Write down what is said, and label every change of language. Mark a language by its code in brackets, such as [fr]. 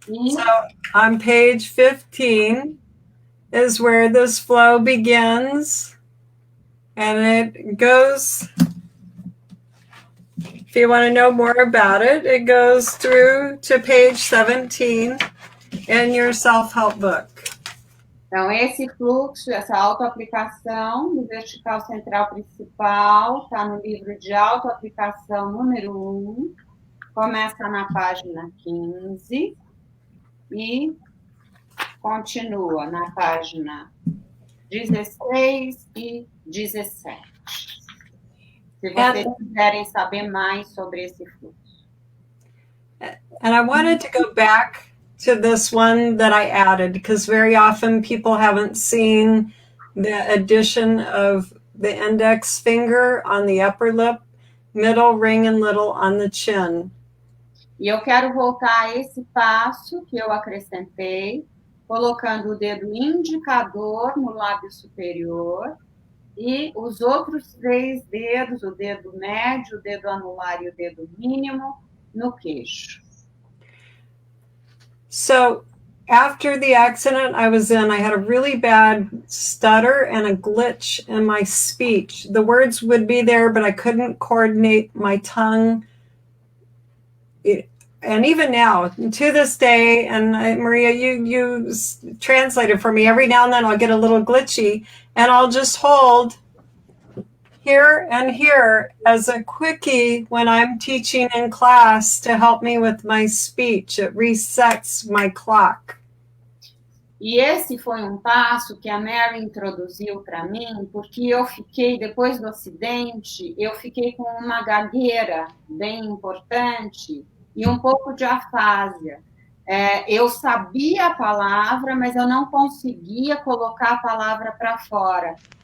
[en] So on page 15 is where this flow begins, and it goes, if you want to know more about it, it goes through to page 17 in your self-help book. [pt] Então, esse fluxo, essa autoaplicação do vertical central principal, está no livro de autoaplicação número 1, começa na página 15 e continua na página 16 e 17. Se vocês quiserem saber mais sobre esse fluxo. [en] And I wanted to go back to this one that I added, because very often people haven't seen the addition of the index finger on the upper lip, middle, ring, and little on the chin. [pt] E eu quero voltar a esse passo que eu acrescentei, colocando o dedo indicador no lábio superior e os outros 3 dedos, o dedo médio, o dedo anular e o dedo mínimo, no queixo. [en] So after the accident I was in, I had a really bad stutter and a glitch in my speech. The words would be there, but I couldn't coordinate my tongue. And even now, to this day, and Maria, you translated for me, every now and then I'll get a little glitchy, and I'll just hold here and here as a quickie when I'm teaching in class to help me with my speech. It resets my clock. [pt] E esse foi um passo que a Mary introduziu para mim, porque eu fiquei, depois do acidente, eu fiquei com uma gagueira bem importante e um pouco de afásia. Eu sabia a palavra, mas eu não conseguia colocar a palavra para fora.